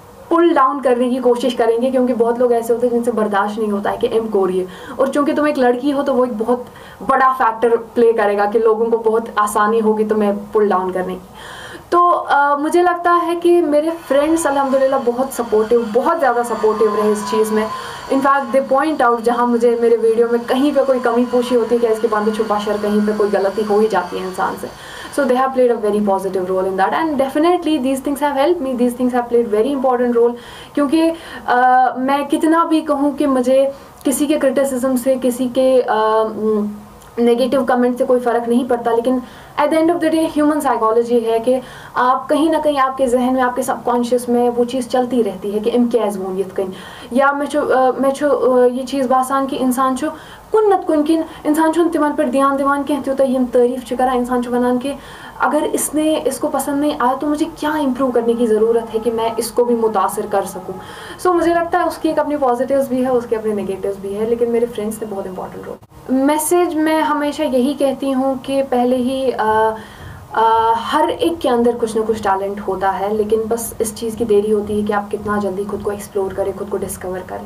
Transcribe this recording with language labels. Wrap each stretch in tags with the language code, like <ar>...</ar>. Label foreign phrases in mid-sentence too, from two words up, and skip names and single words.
<en>pull down</en> <hi>करने की कोशिश करेंगे, क्योंकि बहुत लोग ऐसे होते हैं जिनसे बर्दाश्त नहीं होता है कि एम को रही है, और चूंकि तुम एक लड़की हो तो वो एक बहुत बड़ा</hi> <en>factor play</en> <hi>करेगा कि लोगों को बहुत आसानी होगी तुम्हें</hi> <en>pull down</en> <hi>करने की। तो मुझे लगता है कि मेरे फ्रेंड्स अल्हम्दुलिल्लाह बहुत सपोर्टिव, बहुत ज़्यादा सपोर्टिव रहे इस चीज़ में।</hi> <en>in fact they point out</en> <hi>जहाँ मुझे मेरे वीडियो में कहीं पे कोई कमी पूछी होती है कि इसके बाद छुपा शर कहीं पे कोई गलती हो ही जाती है इंसान से,</hi> <en>so they have played a very positive role in that, and definitely these things have helped me, these things have played very important role,</en> <hi>क्योंकि मैं कितना भी कहूँ कि मुझे किसी के क्रिटिसिज्म से, किसी के नेगेटिव कमेंट से कोई फ़र्क नहीं पड़ता, लेकिन</hi> <en>at the end of the day human psychology</en> <hi>है कि आप कहीं ना कहीं आपके जहन में, आपके सबकॉन्शियस में वो चीज़ चलती रहती है कि</hi> <ks>इम कैज़ वून यत</ks> <hi>कहीं, या मैं ये चीज़ बासान कि इंसान</hi> <ks>कुन नत कुन किन इंसान तिमन पर ध्यान दिवान कह त्यूत यम तारीफ करा, इंसान वनान</ks> <hi>कि अगर इसको पसंद नहीं आया तो मुझे क्या इम्प्रूव करने की ज़रूरत है कि मैं इसको भी मुतासिर कर सकूं। सो मुझे लगता है उसकी एक अपनी पॉजिटिव्स भी है, उसके अपने नेगेटिव्स भी है, लेकिन मेरे फ्रेंड्स ने बहुत</hi> <en>important role.</en> <hi>मैसेज मैं हमेशा यही कहती हूँ कि पहले ही हर एक के अंदर कुछ ना कुछ टैलेंट होता है, लेकिन बस इस चीज़ की देरी होती है कि आप कितना जल्दी खुद को एक्सप्लोर करें, खुद को डिस्कवर करें।</hi>